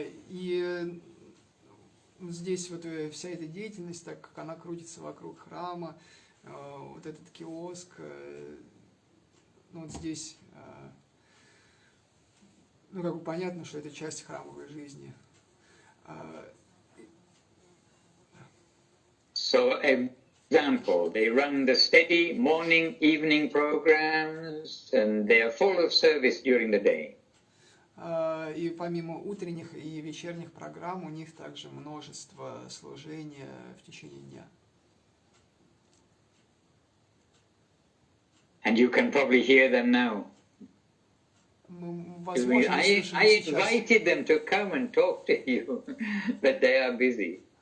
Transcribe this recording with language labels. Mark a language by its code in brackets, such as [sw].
[ru] И здесь вот вся эта деятельность, так как она крутится вокруг храма, вот этот киоск, ну вот здесь, ну как бы понятно, что это часть храмовой жизни. [en] So, example, they run the steady morning, evening programs, and they are full of service during the day. [ru] И помимо утренних и вечерних программ у них также множество служения в течение дня. [en] And you can probably hear them now. I invited them to come and talk to you, but they are busy.